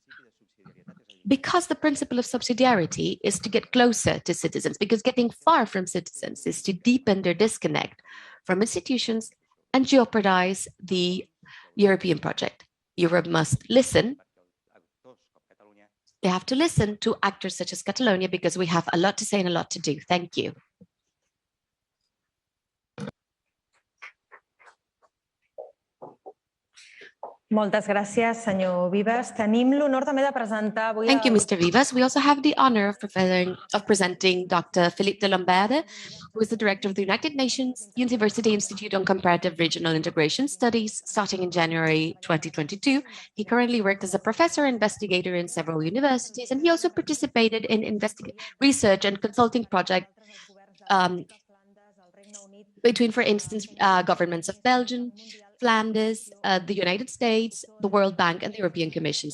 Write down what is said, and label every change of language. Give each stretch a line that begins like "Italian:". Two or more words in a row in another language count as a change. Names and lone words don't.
English: Because the principle of subsidiarity is to get closer to citizens, because getting far from citizens is to deepen their disconnect from institutions and jeopardize the European project. Europe must listen. They have to listen to actors such as Catalonia because we have a lot to say and a lot to do. Thank you.
Catalan: Moltes gràcies, senyor Vives. Tenim l'honor també de presentar avui...
English: Thank you, Mr. Vivas. We also have the honor of presenting Dr. Philip De Lombard, who is the director of the United Nations University Institute on Comparative Regional Integration Studies, starting in January 2022. He currently worked as a professor and investigator in several universities, and he also participated in research and consulting projects between, for instance, governments of Belgium, Flanders, the United States, the World Bank, and the European Commission.